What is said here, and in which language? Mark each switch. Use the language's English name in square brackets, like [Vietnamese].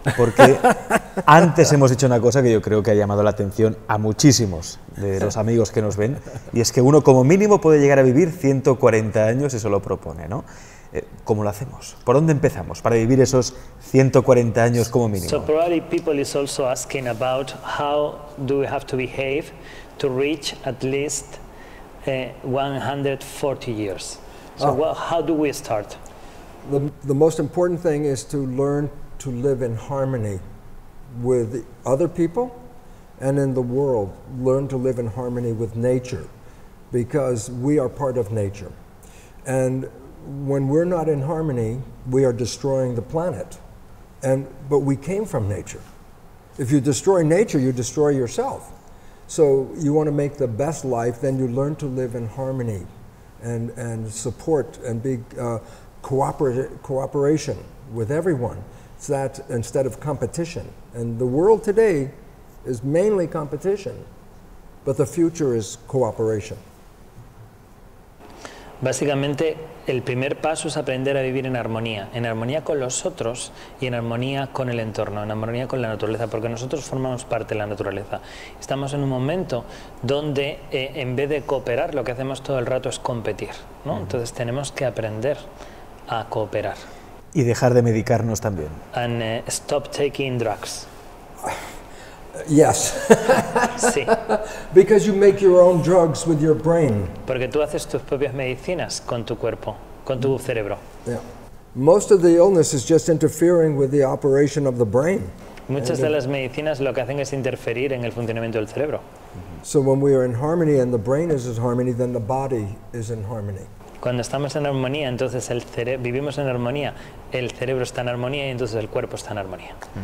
[Spanish] Porque antes hemos dicho una cosa que yo creo que ha llamado la atención a muchísimos de los amigos que nos ven, y es que uno como mínimo puede llegar a vivir 140 años, eso lo propone, ¿no? ¿Cómo lo hacemos? ¿Por dónde empezamos para vivir esos 140 años como mínimo? [English] So probably people is also asking about how do we have to behave to reach at least 140 years. So how do we start? The most important thing is to learn to live in harmony with other people and in the world. Learn to live in harmony with nature, because we are part of nature. And when we're not in harmony, we are destroying the planet. But we came from nature. If you destroy nature, you destroy yourself. So you want to make the best life, then you learn to live in harmony and support and be cooperation with everyone. It's that instead of competition. And the world today is mainly competition, but the future is cooperation. [Spanish] Básicamente, el primer paso es aprender a vivir en armonía con los otros y en armonía con el entorno, en armonía con la naturaleza, porque nosotros formamos parte de la naturaleza. Estamos en un momento donde en vez de cooperar, lo que hacemos todo el rato es competir, ¿no? Entonces tenemos que aprender a cooperar. Y dejar de medicarnos también. [English] And stop taking drugs. Yes. [Spanish] Sí. [English] Because you make your own drugs with your brain. [Spanish] Porque tú haces tus propias medicinas con tu cuerpo, con tu cerebro. [English] Yeah. Most of the illness is just interfering with the operation of the brain. [Spanish] Muchas de las medicinas lo que hacen es interferir en el funcionamiento del cerebro. [English] So when we are in harmony and the brain is in harmony, then the body is in harmony. [Spanish] Cuando estamos en armonía, entonces vivimos en armonía, el cerebro está en armonía y entonces el cuerpo está en armonía.